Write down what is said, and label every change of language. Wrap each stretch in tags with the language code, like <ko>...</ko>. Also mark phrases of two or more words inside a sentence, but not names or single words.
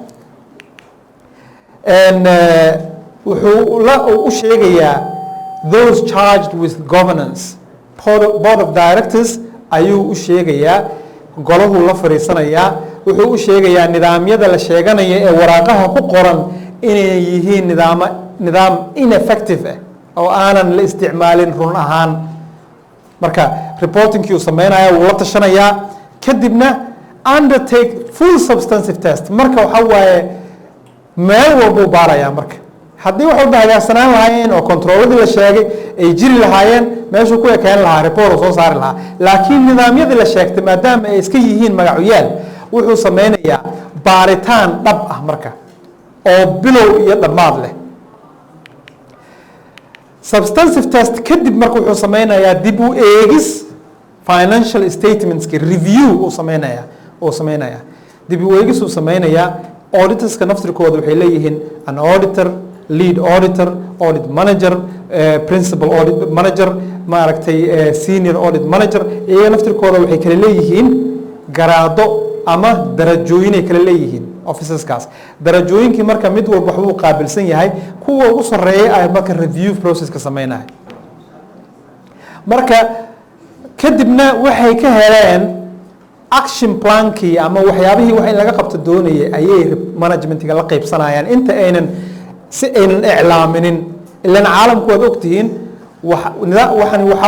<so>wuxuu u sheegayaa</so> <en>those charged with governance board of directors</en> <so>ayuu u sheegayaa golahu la fariisanayaa wuxuu u sheegayaa nidaamyada la sheeganayo ee waraaqaha ku qoran inay yihiin nidaam ineffective ah oo aanan la isticmaalin run ahaan marka reportingkii uu sameynaya wuu la tashanayaa kadibna</so> <en>undertake full substantive test</en> <so>marka waxa waaye meel walbuu baarayaa marka haddii wax walba hagaagsanaan lahaayeen oo controladii la sheegay ay jiri lahaayeen meeshuu ku ekeen lahaa report soo saari lahaa laakiin nidaamyadii la sheegtay maadaama ay iska yihiin magacyaal wuxuu sameynayaa baaritaan dhab ah marka oo bilow iyo dhammaad leh</so> <en>substantive test</en> <so>kadib marka wuxuu sameynayaa dib u eegis</so> <en>financial statementski review</en> <so>uu sameynaya dib u eegis uu sameynayaa auditorska naftirkooda waxay leeyihiin</so> <en>an auditor lead auditor audit manager principal audit manager</en> <so>maaragtay</so> <en>senior audit manager</en> <so>iyaga naftirkooda waxay kala leeyihiin garaado ama darajooyin ay kala leeyihiin officeskaas darajooyinkii marka mid walba waxbuu qaabilsan yahay kuwa ugu sarreeya ay marka</so> <en>review processka</en> <so>sameynaya marka kadibna waxay ka heleen</so> <en>action plankii</en> <so>ama waxyaabihii wax in laga qabto doonayay ayay managementiga la qaybsanayaan inta aynan si aynan iclaaminin ilan caalamku waad ogtihiin waxani waxaa</so>